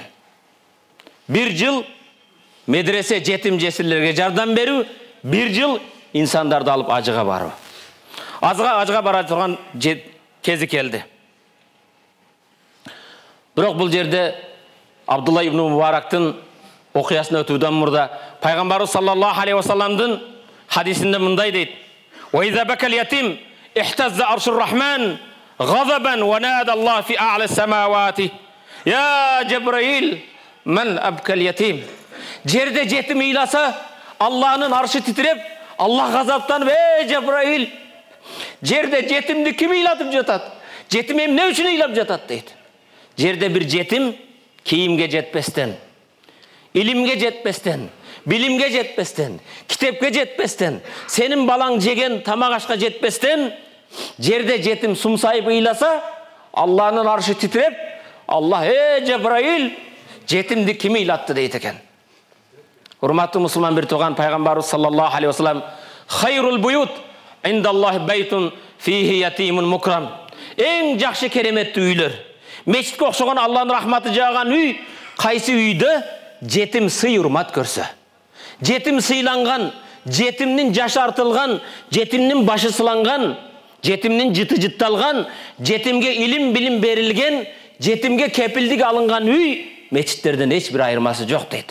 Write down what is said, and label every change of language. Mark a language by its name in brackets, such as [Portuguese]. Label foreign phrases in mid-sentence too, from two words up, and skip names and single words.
[Kyrgyz] Bir жыл медресе жетим жесирлерге жардам берүү, bir жыл инсандарды алып ажыга баруу. Ажыга бара турган кези келди. Бирок бул жерде Абдулла ибн Мубарактын окуясын өтүүдөн мурда Пайгамбарыбыз [Arabic] صلى الله عليه وسلم [Kyrgyz] хадисинде мындай дейт: [Arabic] "وإذا بكى اليتيم اهتز عرش الرحمن غضبا ونادى الله في أعلى السماوات يا جبرائيل من أبكى اليتيم." [Kyrgyz] Жерде жетим ыйласа, Аллахнын аршы титиреп, Аллах газаптанып: "Ey Cebrail, жерде жетимди ким ыйлатып жатат? Жетим эмне үчүн ыйлап жатат?" дейт. Жерде бир жетим кийимге жетпестен, илимге жетпестен, билимге жетпестен, китепке жетпестен, сенин балаң жеген тамак ашка жетпестен, жерде жетим сумсайып ыйласа, Аллахнын аршы титиреп, Аллах: "Ey Cebrail, жетимди ким ыйлатты?" дейт экен. Урматтуу мусулман бир тууган, Пайгамбарыбыз [Arabic] صلى الله عليه وسلم: "خير البيوت عند الله بيت فيه يتيم مكرم." [Kyrgyz] Эң жакшы кереметтүү үйлөр, мечитке окшогон Алланын рахматы жааган үй, кайсы үйдө жетим сый урмат көрсө, жетим сыйланган, жетимдин жашы артылган, жетимдин башы сыланган, жетимдин жыты жытталган, жетимге илим билим берилген, жетимге кепилдик алынган үй мечиттерден эч бир айырмасы жок дейт.